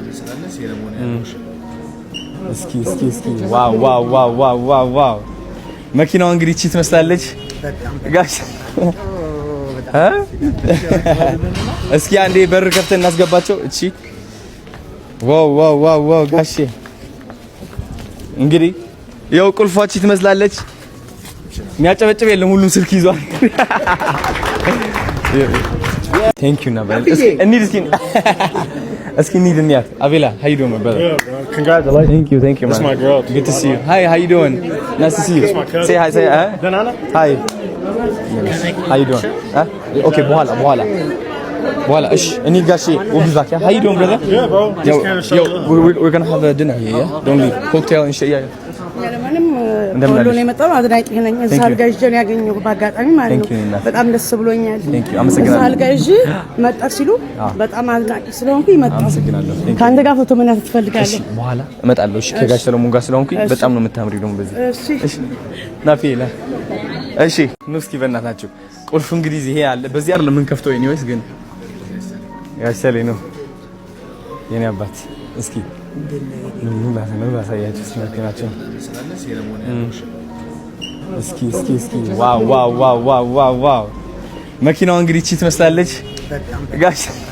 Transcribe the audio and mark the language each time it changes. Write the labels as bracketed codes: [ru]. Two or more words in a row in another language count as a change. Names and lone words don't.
[am] እስኪ ዋው መኪናዋ እንግዲህ እቺ ትመስላለች ጋሽ። እስኪ አንዴ በር ከፍተን እናስገባቸው። እቺ ዋው ጋሼ እንግዲህ ያው ቁልፏች ትመስላለች። የሚያጨበጭብ የለም ሁሉም ስልክ ይዟል። [en] Thank you na brother. [am] እስኪ እንሂድ እንያት። አቤላ [en] how you doing my brother? Congratulations. Thank you man. That's my girl. Good to see you. Hi, how you doing? Nice to see you. Say hi, say hi. Banana? Hi. How you doing? Okay, [am] በኋላ እሺ እኔ ጋሼ [en] we'll be back. Yeah? How you doing brother? Yeah, bro. Just came to show love. We're going to have a dinner here, yeah? Don't leave. Cocktail and shit, yeah. [am] ያለማንም ሁሉ ነው የመጣው። አድናቂ ነኝ። እዛ አልጋ ይዤ ነው ያገኘሁ በአጋጣሚ ማለት ነው። በጣም ደስ ብሎኛል። እዛ አልጋ ይዤ መጣ ሲሉ በጣም አድናቂ ስለሆንኩኝ መጣሁ። አመሰግናለሁ። ከአንተ ጋር ፎቶ መነሳት ትፈልጋለህ? እሺ በኋላ እመጣለሁ። እሺ ከጋሽ ሰለሞን ጋር ስለሆንኩኝ በጣም ነው የምታምሪው ደግሞ በዚህ። እሺ ናፊላ እሺ ኑ እስኪ በእናታችሁ ቁልፉ እንግዲህ ይሄ አለ። በዚህ አይደለም የምንከፍተው ኤኒዌይስ ግን ጋሽ ሰሌ ነው የኔ አባት። እስኪ ምን ባሳያችሁ ስለከናቸው እስኪ ዋው መኪናዋ እንግዲህ እቺ ትመስላለች ጋሽ